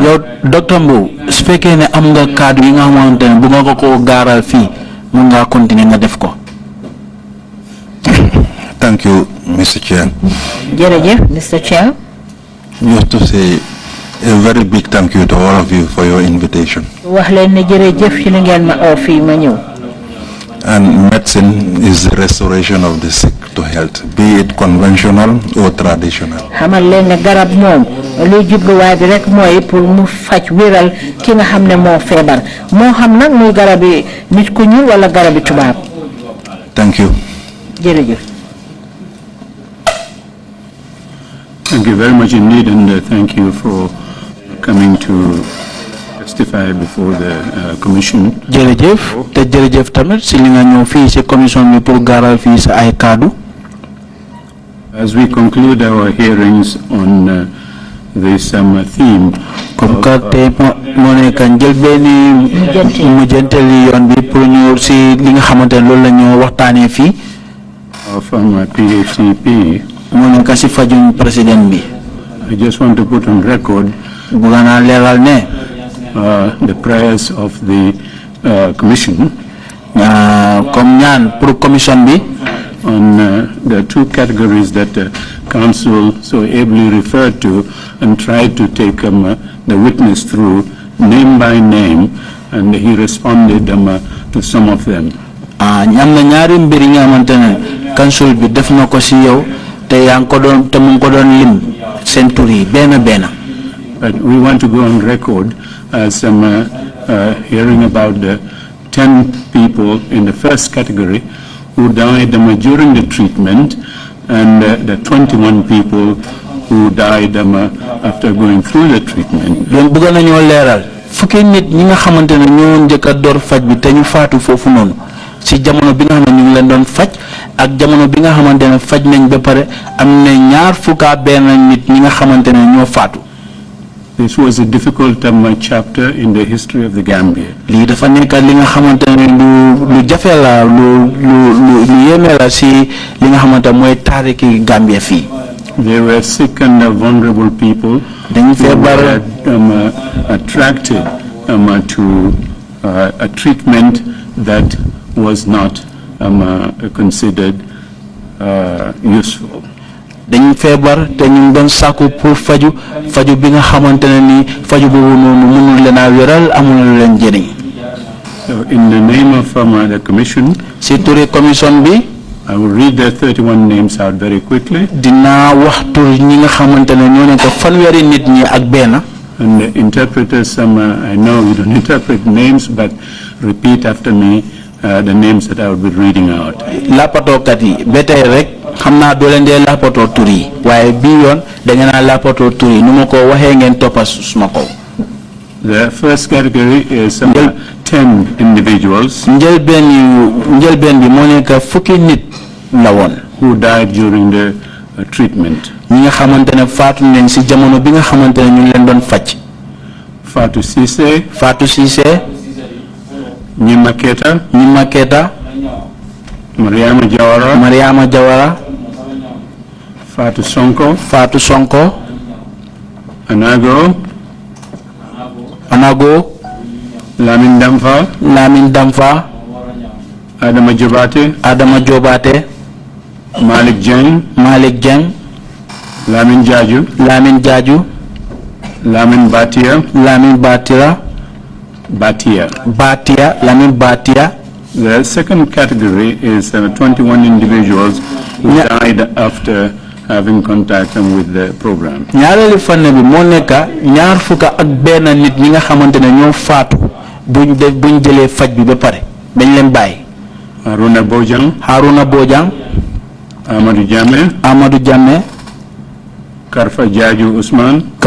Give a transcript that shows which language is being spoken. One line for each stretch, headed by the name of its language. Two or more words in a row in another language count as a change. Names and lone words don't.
Wolof: Yow Dr. Mbowe, su fekkee ne am nga kàddu yi nga xamante ne bu nga ko gaaral fii mun ngaa continuer nga def ko.
English: Thank you, Mr. Chair.
Wolof: Jërëjëf, Mr. Chair.
English: Just to say a very big thank you to all of you for your invitation.
Wolof: wax leen ne jërëjëf ci li ngeen ma oo fii ma ñëw.
English: And medicine is the restoration of the sick to health, be it conventional or traditional.
Wolof: xamal leen ne garab moom luy jubluwaay bi rek mooy pour mu faj wéral ki nga xam ne moo feebar moo xam nag muy garabi nit ku ñuul wala garabi tubaab.
English: Thank you.
Wolof: jërëjëf.
English: Thank you very much indeed, and thank you for coming to testify before the commission.
Wolof: Jërëjëf te jërëjëf tamit si li nga ñëw fii si commission bi pour gaaral fii sa ay kaddu.
English: As we conclude our hearings on this theme,
French: comme que
Wolof: tey moo nekk njëlbeeni mujjantali yoon bi pour ñu si li nga xamante ne loolu la ñu waxtaanee fii.
English: From PHCP.
Wolof: moo nekk si fajum président bi.
English: I just want to put on record
Wolof: bëgg naa leeral ne
English: the prayers of the commission
Wolof: comme ñaan pour commission bi
English: on the two categories that the council so ably referred to and tried to take the witness through name by name, and he responded to some of them.
Wolof: am na ñaari mbir yi nga xamante ne council bi def na ko si yow te yaa ngi ko doon te mu ngi ko doon lim seen tur yi benn benn.
English: But we want to go on record as hearing about the 10 people in the first category who died during the treatment, and the 21 people who died after going through the treatment.
Wolof: Donc bëgg nañoo leeral fukki nit ñi nga xamante ne ñoo njëkk a door faj bi te ñu faatu foofu noonu si jamono bi nga xam ne ñu ngi leen doon faj ak jamono bi nga xamante ne faj nañ ba pare am na ñaar fukka benn nit ñi nga xamante ne ñoo faatu.
English: This was a difficult chapter in the history of the Gambia.
Wolof: lii dafa nekk li nga xamante ne lu jafe la lu yéeme la si li nga xamante mooy taariki Gambia fii.
English: They were sick and vulnerable people
Wolof: dañu feebar
English: attracted to a treatment that was not considered useful.
Wolof: dañu feebar te ñu doon sàkku pour faju bi nga xamante ne ni faju boobu noonu mënul leen a wéral amul leen njëriñ.
English: So in the name of the commission,
Wolof: si turi commission bi,
English: I will read the 31 names out very quickly.
Wolof: dinaa wax tur ñi nga xamante ne ñoo nekk fanweeri nit ñi ak benn.
English: And the interpreters, I know you don't interpret names, but repeat after me the names that I will be reading out.
Wolof: Lapatookat yi ba tey rek xam naa doo leen dee lapatoo tur yi waaye bii yoon da ngeen a lapatoo tur yi nu ma ko waxee ngeen toppa suma kaw.
English: The first category is 10 individuals
Wolof: njëlbeen bi moo nekk fukki nit la woon
English: who died during the treatment.
Wolof: ñi nga xamante ne faatu nañ si jamono bi nga xamante ne ñu ngi leen doon faj. Fatou Cissé Nyima Keta Mariama Jawara Fatou Sonko Anago Lamin Damfa Adama Jobate Malik Jeng Lamin Jaju Lamin Batia.
English: The second category is 21 individuals who died after having contact with the program.
Wolof: ñaareelu fànn bi moo nekk ñaar fukk ak benn nit ñi nga xamante ne ñoo faatu buñ jëlee faj bi ba pare dañ leen bàyyi. Haruna Bojang Amadou Jammeh Karfa Jaju Usman